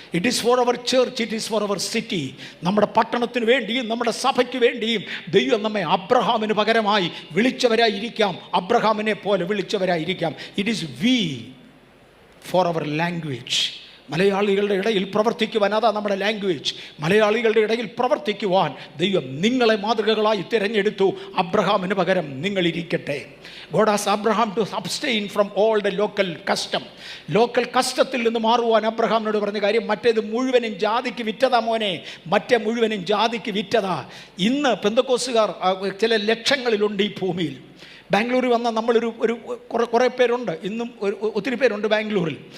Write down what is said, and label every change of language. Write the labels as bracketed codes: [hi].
[en] It is for our church, it is for our city. [ml] നമ്മുടെ പട്ടണത്തിന് വേണ്ടിയും നമ്മുടെ സഭയ്ക്ക് വേണ്ടിയും ദൈവം നമ്മെ അബ്രഹാമിന് പകരമായി വിളിച്ചവരായിരിക്കാം, അബ്രഹാമിനെ പോലെ വിളിച്ചവരായിരിക്കാം. [en] It is we for our language. [ml] മലയാളികളുടെ ഇടയിൽ പ്രവർത്തിക്കുവാൻ, അതാ നമ്മുടെ ലാംഗ്വേജ്. മലയാളികളുടെ ഇടയിൽ പ്രവർത്തിക്കുവാൻ ദൈവം നിങ്ങളെ മാതൃകകളായി തിരഞ്ഞെടുത്തു. അബ്രഹാമിന് പകരം നിങ്ങളിരിക്കട്ടെ. [en] God asked Abraham to abstain from all the local custom. [ml] Local കസ്റ്റത്തിൽ നിന്ന് മാറുവാൻ അബ്രഹാമിനോട് പറഞ്ഞ കാര്യം, മറ്റേത് മുഴുവനും ജാതിക്ക് വിറ്റതാ മോനെ, മറ്റേ മുഴുവനും ജാതിക്ക് വിറ്റതാ. ഇന്ന് പെന്തക്കോസ്തുകാർ ചില ലക്ഷങ്ങളിലുണ്ട് ഈ ഭൂമിയിൽ. ബാംഗ്ലൂരിൽ വന്ന നമ്മളൊരു കുറേ പേരുണ്ട്, ഇന്നും ഒത്തിരി പേരുണ്ട് ബാംഗ്ലൂരിൽ.